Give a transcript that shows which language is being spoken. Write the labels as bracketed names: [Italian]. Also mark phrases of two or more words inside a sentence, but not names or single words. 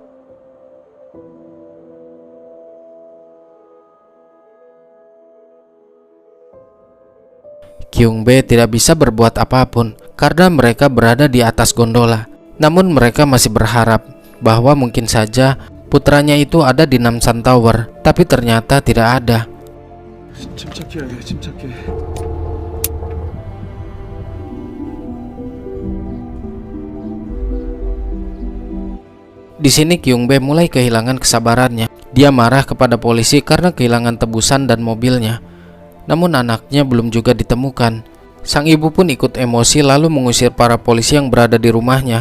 [Indonesian] Kyung-bae tidak bisa berbuat apapun karena mereka berada di atas gondola. Namun mereka masih berharap bahwa mungkin saja putranya itu ada di Namsan Tower, tapi ternyata tidak ada. [Korean] 침착해야 돼, 침착해. [Indonesian] Di sini Kyung-bae mulai kehilangan kesabarannya. Dia marah kepada polisi karena kehilangan tebusan dan mobilnya. Namun anaknya belum juga ditemukan. Sang ibu pun ikut emosi lalu mengusir para polisi yang berada di rumahnya.